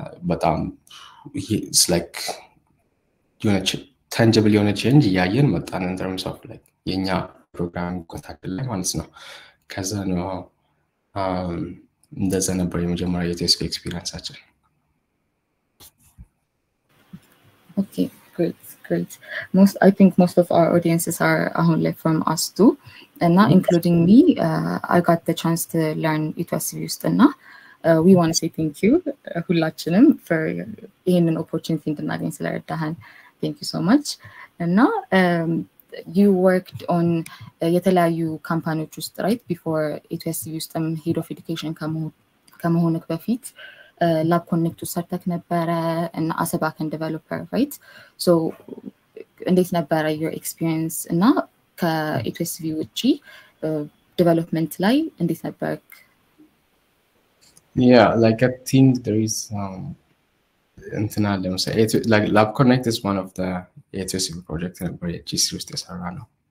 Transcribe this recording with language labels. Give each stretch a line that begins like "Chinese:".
Amharic: በጣም
English: it's like
Amharic: የሆነ tangible የሆነ change ያየን መጣን
English: in terms of like
Amharic: የኛ ፕሮግራም ኮንታክት ላይ ማለት ነው። ከዛ ነው እንደዛ ነበር የመጀመሪያ የኢቲኤስቪ ኤክስፒሪየንሳችን።
English: Okay, great. I think most of our audiences are like from us too, and not including me. I got the chance to learn ኢቲኤስቪ ውስጥ እና we want to say thank you
Amharic: ሁላችንም
English: for
Amharic: ይሄንን opportunity እንድናገኝ ስለረዳሃን
English: thank you so much። እና you worked on
Amharic: የተለያዩ ካምፓኒዎች ውስጥ
English: right before ኢቲኤስቪ ውስጥም head of education
Amharic: ከመሆንክ በፊት lab connect ሰርተክ ነበረ እና
English: as a backend developer right?
Amharic: so እንዴት ነበረ
English: your experience
Amharic: እና ከኢቲኤስቪ ውጪ development ላይ እንዴት ነበር?
English: Yeah, like I think there is internal like Lab Connect is one of the ኢቲኤስቪ
Amharic: project ነበር የጂሲ ውስጥ የሰራ ነው።